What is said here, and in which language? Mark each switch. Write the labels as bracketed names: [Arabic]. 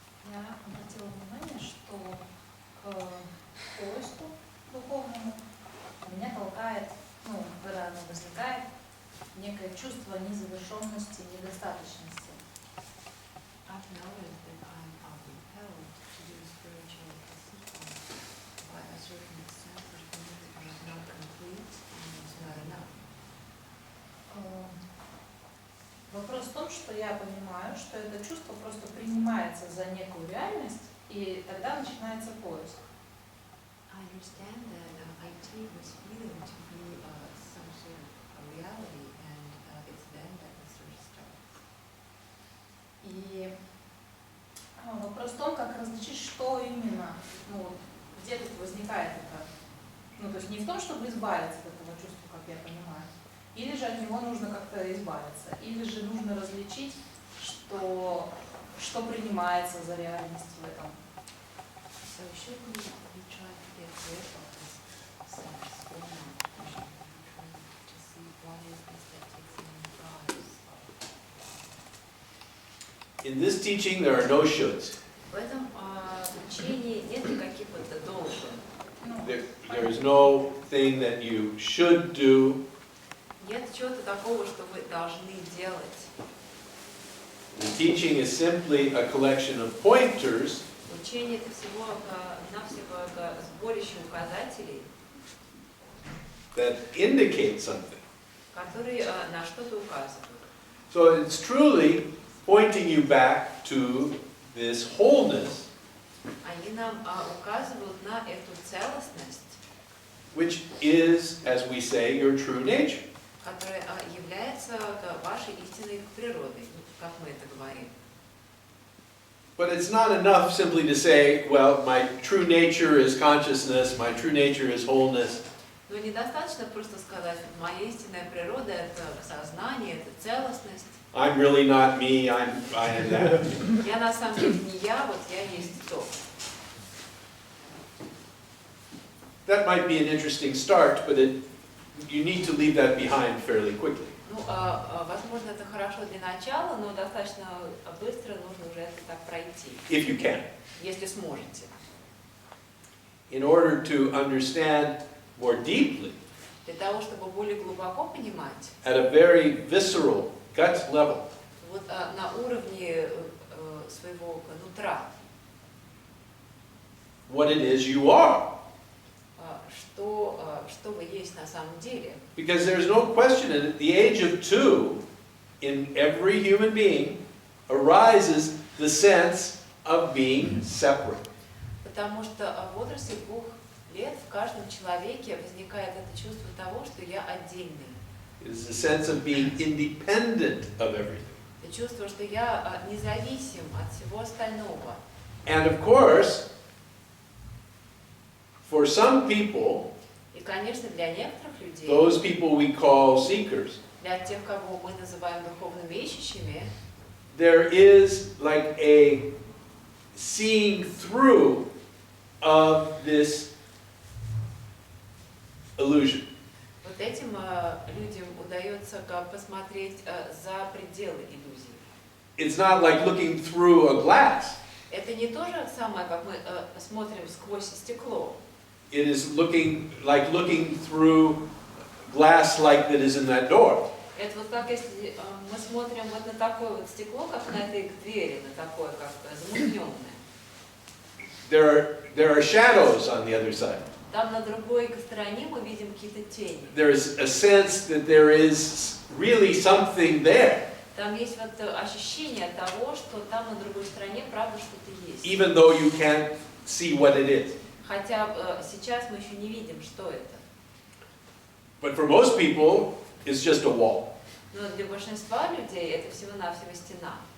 [Russian] обратила внимание, что к поиску духовному меня толкает, ну, когда оно возникает, некое чувство незавершенности, недостаточности. [English] I've noticed that I'm compelled to do spiritual pursuit by a certain sense of things are not complete and it's not enough. [Russian] Вопрос в том, что я понимаю, что это чувство просто принимается за некую реальность, и тогда начинается поиск. [English] I understand that I take this feeling to be some sort of reality, and it's then that the search starts. [Russian] И вопрос в том, как различить, что именно, ну, где тут возникает это. Ну, то есть не в том, чтобы избавиться от этого чувства, как я понимаю, или же от него нужно как-то избавиться, или же нужно различить, что принимается за реальность в этом. [English] So should we try to get rid of this sense or not? To see what is this that takes in drives? In this teaching, there are no shoulds. [Russian] В этом учении нет никаких вот должен. [English] There is no thing that you should do. [Russian] Нет чего-то такого, что вы должны делать. [English] The teaching is simply a collection of pointers [Russian] Учение это всего-навсего сборище указателей, [English] that indicate something. [Russian] которые на что-то указывают. [English] So it's truly pointing you back to this wholeness, [Russian] Они нам указывают на эту целостность, [English] which is, as we say, your true nature. [Russian] которая является вашей истинной природой, как мы это говорим. [English] But it's not enough simply to say, well, my true nature is consciousness, my true nature is wholeness. [Russian] Но недостаточно просто сказать, моя истинная природа это сознание, это целостность. [English] I'm really not me, I am that. [Russian] Я на самом деле не я, вот я есть то. [English] That might be an interesting start, but you need to leave that behind fairly quickly. [Russian] Ну, возможно, это хорошо для начала, но достаточно быстро нужно уже это так пройти. [English] If you can. [Russian] Если сможете. [English] In order to understand more deeply, [Russian] Для того, чтобы более глубоко понимать, [English] at a very visceral gut level, [Russian] вот на уровне своего нутра, [English] what it is you are. [Russian] что вы есть на самом деле. [English] Because there's no question that at the age of 2, in every human being, arises the sense of being separate. [Russian] Потому что в возрасте 2 лет в каждом человеке возникает это чувство того, что я отдельный. [English] It is the sense of being independent of everything. [Russian] Это чувство, что я независим от всего остального. [English] And of course, for some people, [Russian] И, конечно, для некоторых людей, [English] those people we call seekers, [Russian] для тех, кого мы называем духовными ищущими, [English] there is like a seeing through of this illusion. [Russian] вот этим людям удается посмотреть за пределы иллюзии. [English] It's not like looking through a glass. [Russian] Это не то же самое, как мы смотрим сквозь стекло. [English] It is like looking through glass like that is in that door. [Russian] Это вот как если мы смотрим вот на такое вот стекло, как на этой двери, на такое как замутненное. [English] There are shadows on the other side. [Russian] Там на другой стороне мы видим какие-то тени. [English] There is a sense that there is really something there, [Russian] Там есть вот ощущение того, что там на другой стороне правда что-то есть. [English] even though you can't see what it is. [Russian] Хотя сейчас мы еще не видим, что это. [English] But for most people, it's just a wall. [Russian] Но для большинства людей это всего-навсего стена.